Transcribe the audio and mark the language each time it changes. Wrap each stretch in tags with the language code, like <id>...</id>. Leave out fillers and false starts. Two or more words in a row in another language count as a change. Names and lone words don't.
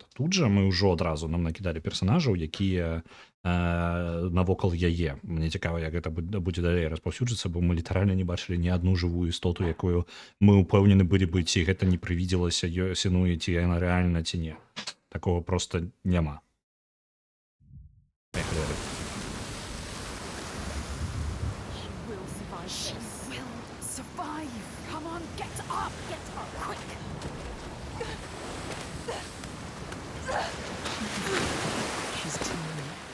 <be>Тут жа мы ўжо адразу нам накідалі персанажаў, якія навокал яе. Мне цікава, як гэта будзе далей распаўсюджвацца, бо мы літаральна не бачылі ні адну жывую істоту, якую мы ўпэўнены былі бы, ці гэта не прывідзелася Сенуі, ці яна рэальна, ці не.</be> <ru>Такого просто няма. Поехали.</ru> <en>She will survive. She will survive. Come on, get up. Get up, quick. She's too weak.</en>